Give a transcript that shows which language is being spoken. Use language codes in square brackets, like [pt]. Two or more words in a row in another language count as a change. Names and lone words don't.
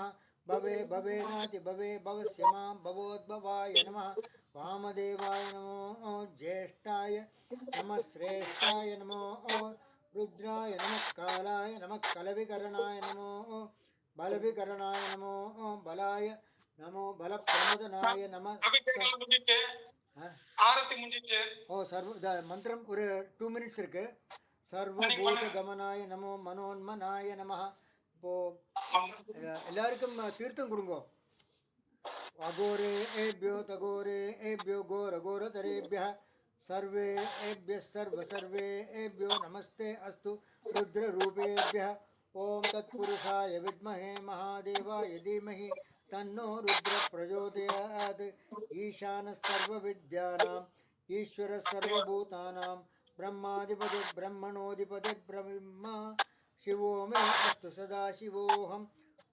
[sa] भवे भवेनाति भवे भवस्य मां भवोद्भवाय नमः। वामदेवाय नमो ज्येष्ठाय नमः श्रेष्ठाय नमो रुद्राय नमः कालाय नमः कलविकरणाय नमो बलविकरणाय नमो बलाय नमो बलप्रमदनाय नमः। [ta] ஆரத்தி முடிஞ்சிச்சு. ஓ சர்வ மந்திரம் ஒரு 2 மினிட்ஸ் இருக்கு. [sa] सर्वभूत कमनाय नमो मनोन्मनाय नमः. [ta] இப்போ எல்லாருக்கும் தீர்த்தம் கொடுங்க. [sa] अघोरे एभ्यो दघोरे एभ्यो घोर घोरतरेभ्यः सर्वे एभ्यः सर्वे एभ्यो नमस्ते अस्तु रुद्ररूपेभ्यः। ओम तत्पुरुषाय विद्महे महादेवाय धीमहि तन्नो रुद्र प्रचोदयात्। ईशानः सर्वविद्यानाम् ईश्वरः सर्वभूतानां ब्रह्माधिपतिर्ब्रह्मणोऽधिपतिर्ब्रह्मा शिवो मे अस्तु सदा शिवोऽहम्।